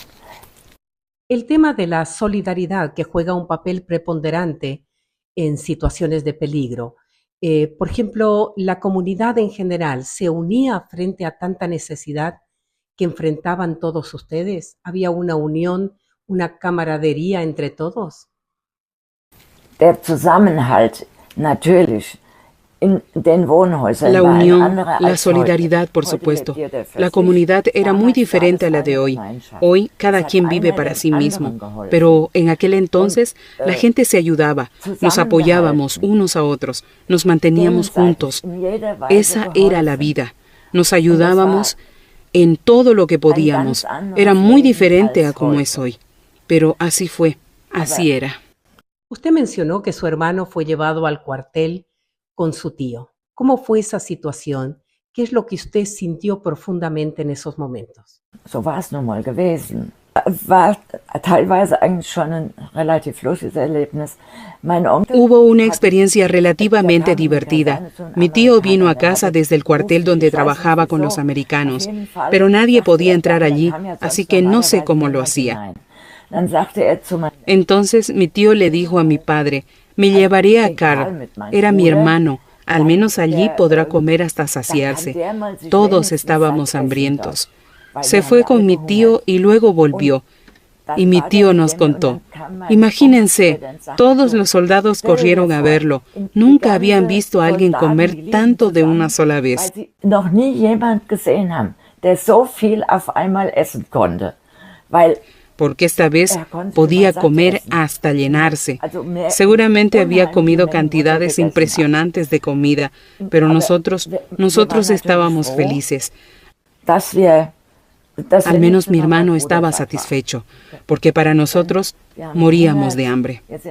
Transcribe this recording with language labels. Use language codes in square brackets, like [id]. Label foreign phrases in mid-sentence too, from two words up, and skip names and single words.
[es] El tema de la solidaridad, que juega un papel preponderante en situaciones de peligro. Por ejemplo, la comunidad en general se unía frente a tanta necesidad que enfrentaban todos ustedes? ¿Había una unión, una camaradería entre todos? [de] Der Zusammenhalt, natürlich. [es] La unión, la solidaridad, por supuesto. La comunidad era muy diferente a la de hoy. Hoy cada quien vive para sí mismo, pero en aquel entonces la gente se ayudaba, nos apoyábamos unos a otros, nos manteníamos juntos. Esa era la vida. Nos ayudábamos en todo lo que podíamos. Era muy diferente a como es hoy, pero así fue, así era. Usted mencionó que su hermano fue llevado al cuartel con su tío. ¿Cómo fue esa situación? ¿Qué es lo que usted sintió profundamente en esos momentos? [de] So war es nun mal gewesen. War teilweise eigentlich schon ein relativ lustiges Erlebnis. [es] Hubo una experiencia relativamente divertida. Mi tío vino a casa desde el cuartel donde trabajaba con los americanos, pero nadie podía entrar allí, así que no sé cómo lo hacía. Entonces mi tío le dijo a mi padre: me llevaré a Carl, era mi hermano, al menos allí podrá comer hasta saciarse. Todos estábamos hambrientos. Se fue con mi tío y luego volvió. Y mi tío nos contó: imagínense, todos los soldados corrieron a verlo. Nunca habían visto a alguien comer tanto de una sola vez. [de] Noch nie jemand gesehen haben, der so viel auf einmal essen konnte. [es] Porque esta vez podía comer hasta llenarse. Seguramente había comido cantidades impresionantes de comida, pero nosotros estábamos felices. Al menos mi hermano estaba satisfecho, porque para nosotros moríamos de hambre.